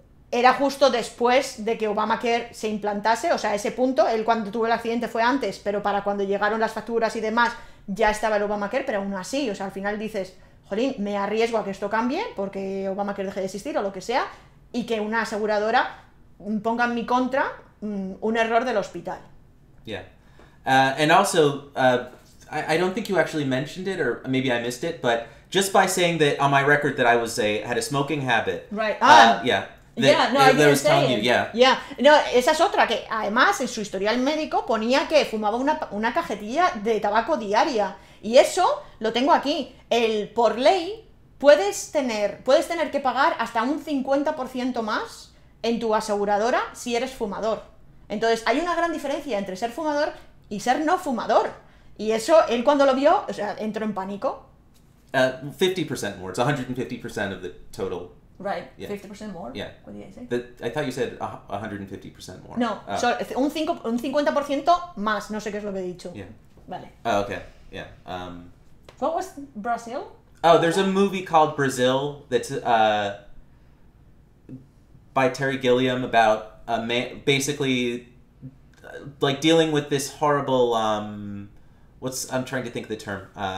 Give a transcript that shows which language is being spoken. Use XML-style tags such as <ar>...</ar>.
<es>era justo después de que Obamacare se implantase, o sea, ese punto, él cuando tuvo el accidente fue antes, pero para cuando llegaron las facturas y demás ya estaba el Obamacare, pero aún así, o sea, al final dices, jolín, me arriesgo a que esto cambie, porque Obamacare deje de existir o lo que sea, y que una aseguradora ponga en mi contra un error del hospital.</es> <en>Yeah. And also, I don't think you actually mentioned it, or maybe I missed it, but just by saying that on my record that I had a smoking habit. Right. Yeah. I didn't say telling it. you, yeah. Yeah.</en> <es>No, esa es otra, que además en su historial médico ponía que fumaba una cajetilla de tabaco diaria. Y eso lo tengo aquí. Por ley, puedes tener que pagar hasta un 50% más en tu aseguradora si eres fumador. Entonces, hay una gran diferencia entre ser fumador y ser no fumador. Y eso, él cuando lo vio, o sea, entró en pánico.</es> <en>50% more. It's 150% of the total. Right, Yeah. 50% more? Yeah. What did I say? I thought you said 150% more.</en> <es>No, un 50% más, no sé qué es lo que he dicho.</es> <en>Yeah.</en> <es>Vale.</es> <en>Oh, okay. Yeah. What was Brazil? Oh, there's a movie called Brazil that's by Terry Gilliam about a man basically like dealing with this horrible I'm trying to think of the term.</en>